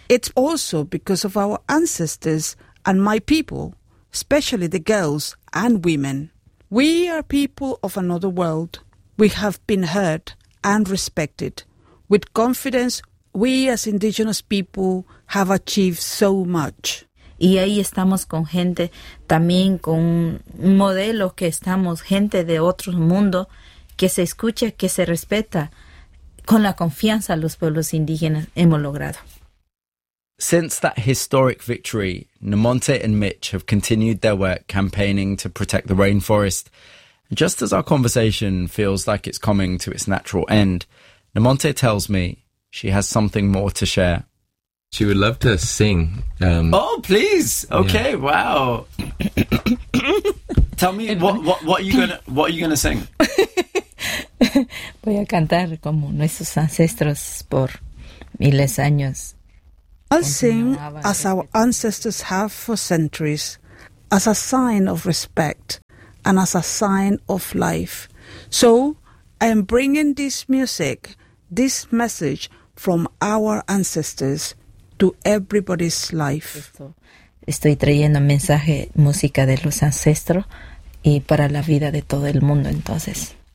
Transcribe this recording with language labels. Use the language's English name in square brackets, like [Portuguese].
[English] It's also because of our ancestors and my people, especially the girls and women. We are people of another world. We have been heard and respected. With confidence, we as indigenous people have achieved so much. [Spanish] Y ahí estamos con gente también con un modelo que estamos, gente de otro mundo que se escucha, que se respeta con la confianza a los pueblos indígenas hemos logrado. [English] Since that historic victory, Namonte and Mitch have continued their work campaigning to protect the rainforest. Just as our conversation feels like it's coming to its natural end, Namonte tells me she has something more to share. She would love to sing. Oh, please. Okay, yeah. Wow. Tell me, what are you gonna sing? [Spanish] Voy a cantar como nuestros ancestros por miles años. [English] I'll sing as our ancestors have for centuries, as a sign of respect, and as a sign of life. So I am bringing this music, this message from our ancestors to everybody's life. [Spanish] Estoy trayendo mensaje, música de los ancestros y para la vida de todo el mundo, entonces.